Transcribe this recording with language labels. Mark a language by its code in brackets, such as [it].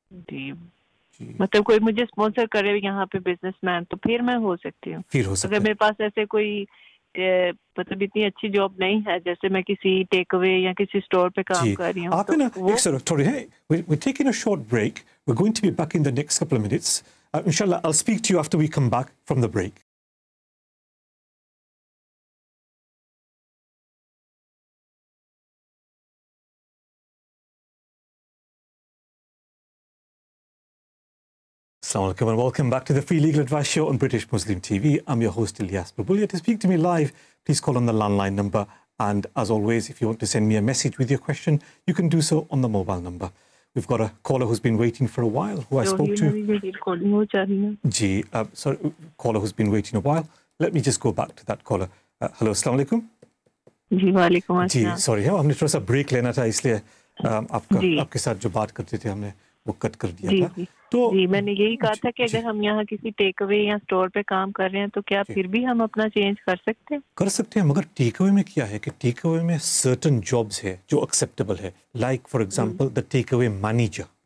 [ur] جی مطلب کوئی مجھے اسپانسر کرے یہاں پہ بزنس مین تو پھر میں ہو سکتی ہوں. پھر ہو سکتا ہے. اگر میرے پاس ایسے کوئی مطلب اتنی اچھی جاب نہیں ہے, جیسے میں کسی ٹیک اوے یا کسی اسٹور پہ کام کر رہی ہوں. آپ نا ایک سیکنڈ تھوڑی ہے, [en] we're taking a short break. We're going to be back in the next couple of minutes. Inshallah, I'll speak to you after we come back from the break. Assalamu alaikum and welcome back to the Free Legal Advice Show on British Muslim TV. I'm your host Ilyas Bulbulia. To speak to me live, please call on the landline number. And as always, if you want to send me a message with your question, you can do so on the mobile number. We've got a caller who's been waiting for a while, who I spoke to. Sorry, caller who's been waiting a while. Let me just go back to that caller. Hello, assalamu alaikum. [ur] جی وعلیکم السلام. جی sorry ہے, ہم نے تھوڑا سا break لینا تھا, اس لیے آپ کے ساتھ جو بات کرتے تھے ہم نے وہ کٹ کر دیا تھا. تو جی میں نے یہی کہا تھا کہ اگر ہم یہاں کسی ٹیک اوے یا اسٹور پہ کام کر رہے ہیں تو کیا پھر بھی ہم اپنا چینج کر سکتے ہیں؟ کر سکتے ہیں, مگر ٹیک اوے میں کیا ہے کہ ٹیک اوے میں سرٹن جابس ہے جو ایکسیپٹیبل ہے, [en] Like for example the take away manager.